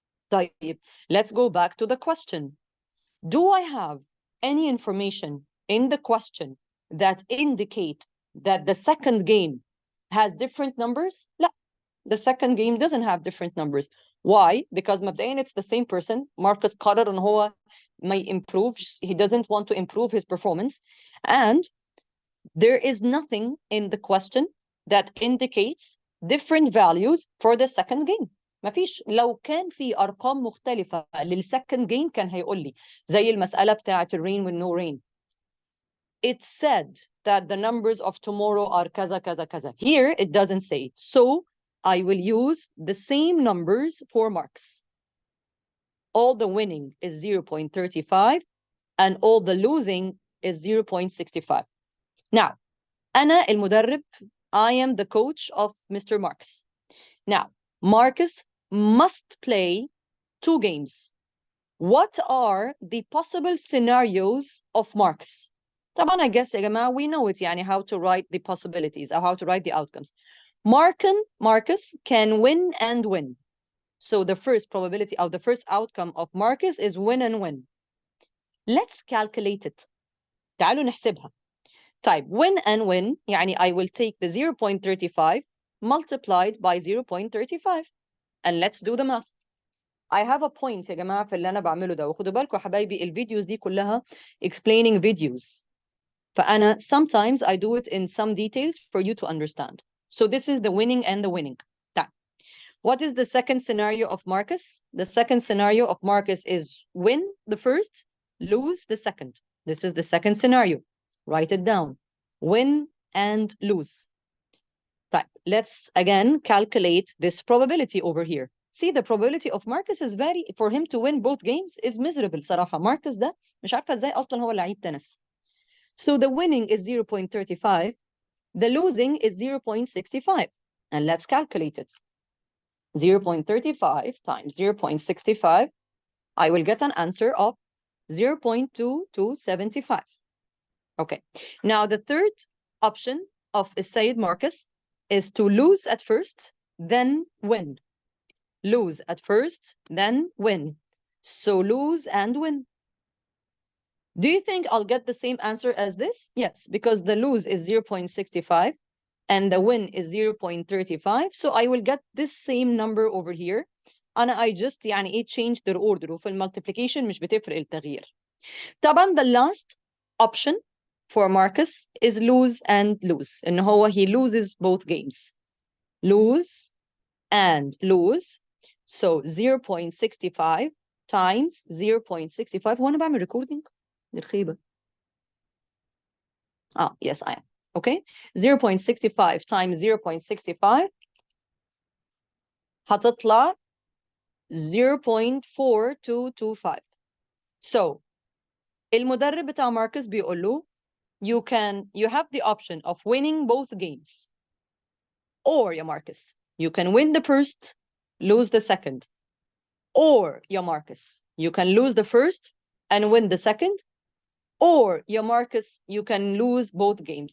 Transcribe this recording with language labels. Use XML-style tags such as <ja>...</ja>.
<en>طيب, let's go back to the question. Do I have any information in the question that indicate that the second game has different numbers? لا, the second game doesn't have different numbers. Why? Because مبدئيا it's the same person.</en> <ar>Marcus قرر إن هو ما improve.</ar> <en>He doesn't want to improve his performance. And there is nothing in the question that indicates different values for the second game.</en> <ar>مفيش. لو كان في أرقام مختلفة للسكند جيم كان هيقول لي زي المسألة بتاعة ال</ar> <en>rain with no rain. It said that the numbers of tomorrow are</en> <ar>كذا كذا كذا.</ar> <en>Here it doesn't say it. So I will use the same numbers for Marcus. All the winning is 0.35 and all the losing is 0.65. Now,</en> <ar>أنا المدرب,</ar> <en>I am the coach of Mr. Marcus. Now, Marcus must play 2 games. What are the possible scenarios of Marcus? طبعا, I guess يا جماعة, we know it, يعني how to write the possibilities or how to write the outcomes. Marcus can win and win. So the first probability of the first outcome of Marcus is win and win. Let's calculate it.</en> <ar>تعالوا نحسبها.</ar> <en>Type win and win, يعني I will take the 0.35 multiplied by 0.35 and let's do the math. I have a point</en> <ar>يا جماعة في اللي أنا بعمله ده, وخدوا بالكم حبايبي الفيديوز دي كلها</ar> <en>explaining videos.</en> <ar>فأنا</ar> <en>sometimes I do it in some details for you to understand. So this is the winning and the winning. What is the second scenario of Marcus? The second scenario of Marcus is win the first, lose the second. This is the second scenario. Write it down. Win and lose. Let's again calculate this probability over here. See, the probability of Marcus is for him to win both games is miserable صراحة.</en> <ar>Marcus ده مش عارفة ازاي أصلا هو لعيب تنس.</ar> <en>So the winning is 0.35. The losing is 0.65. And let's calculate it. 0.35 times 0.65, I will get an answer of 0.2275. Okay, now the third option of Said Marcus is to lose at first, then win. Lose at first, then win. So lose and win. Do you think I'll get the same answer as this? Yes, because the lose is 0.65 and the win is 0.35, so I will get this same number over here. I just</en> <ar>يعني ايه</ar> <en>change their order،</en> <ar>وفي المultiplication مش بتفرق التغيير.</ar> <en>طبعا the last option for Marcus is lose and lose،</en> <ar>إن هو</ar> <en>he loses both games. Lose and lose. So 0.65 times 0.65.</en> <ar>هو أنا بعمل recording؟ دي الخيبة.</ar> <en>Yes, I am. Okay. 0.65 times 0.65</en> <ar>هتطلع</ar> <en>0.4225. So</en> <ar>المدرب بتاع ماركس بيقول له</ar> <en>you have the option of winning both games, or يا Marcus you can win the first, lose the second, or يا Marcus you can lose the first and win the second, or يا Marcus you can lose both games.</en>